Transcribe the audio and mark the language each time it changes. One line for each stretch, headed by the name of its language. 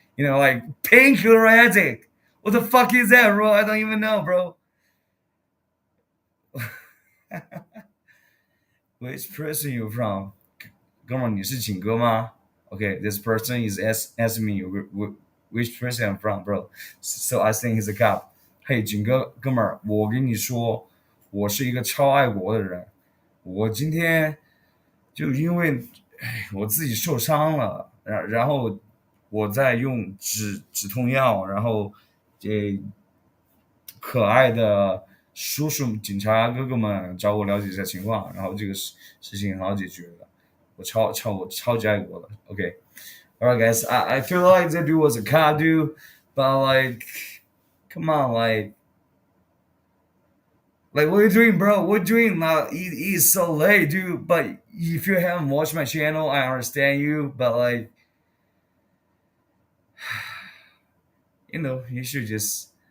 English: Like painkiller addict. What the fuck is that, bro? I don't even know, bro. Which person you from?
Chinese: 哥们儿，你是景哥吗？
English: Okay, this person is asking me which person I'm from, bro. So I think he's a cop.
Chinese: Hey, 景哥，哥们儿，我跟你说，我是一个超爱国的人。我今天就因为我自己受伤了，然后我在用止痛药，然后这可爱的叔叔警察哥哥们找我了解一下情况，然后这个事情很好解决的。我超级爱国的。
English: Okay, all right, guys. I feel like that dude was a cop, dude, but like, come on, like what are you doing, bro? What are you doing? Now it is so late, dude. But if you haven't watched my channel, I understand you, but like, you should just